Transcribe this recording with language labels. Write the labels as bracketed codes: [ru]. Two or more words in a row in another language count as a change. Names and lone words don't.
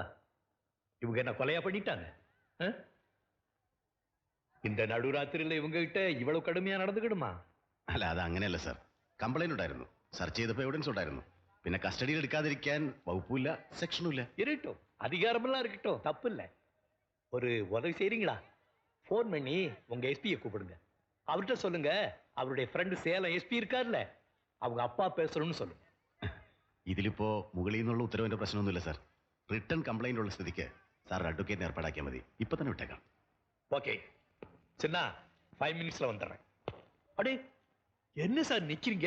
[ta] இவங்க என்ன கொலையா பண்ணிட்டாங்க? இந்த நடுராத்திரியில் இவங்க கிட்ட இவ்வளவு கடுமையா நடந்துக்கிடுமா? [ml] അല്ല, അത് അങ്ങനെയല്ല സാർ. കംപ്ലൈന്റ് ഉണ്ടായിരുന്നു, സെർച്ച് ചെയ്തപ്പോൾ എവിഡൻസ് ഉണ്ടായിരുന്നു. പിന്നെ കസ്റ്റഡിയിൽ എടുക്കാതിരിക്കാൻ വകുപ്പില്ല, സെക്ഷനും ഇല്ല. [ta] இருக்கட்டும், அதிகாரமெல்லாம் இருக்கட்டும், தப்பு இல்லை. ஒரு உதவி செய்றீங்களா? ஃபோன் பண்ணி உங்க எஸ்பியை கூப்பிடுங்க. அவர்கிட்ட சொல்லுங்க, அவருடைய ஃப்ரெண்டு சேலம் எஸ்பி இருக்கார்ல, அவங்க அப்பா பேசணும்னு சொல்லுங்க. [ml] ഇതിലിപ്പോ മുകളിൽ നിന്നുള്ള ഉത്തരവിന്റെ പ്രശ്നമൊന്നുമില്ല സാർ. [en] return complaint [ml] ഉള്ള സ്ഥിതിക്ക് സാർ അഡ്വക്കേറ്റിനെ ഏർപ്പാടാക്കിയാൽ മതി. ഇപ്പൊ തന്നെ വിട്ടേക്കാം. [ta] ஓகே சின்ன 5 மினிட்ஸ்ல வந்துடுறேன். அடே என்ன சார் நிக்கிறீங்க?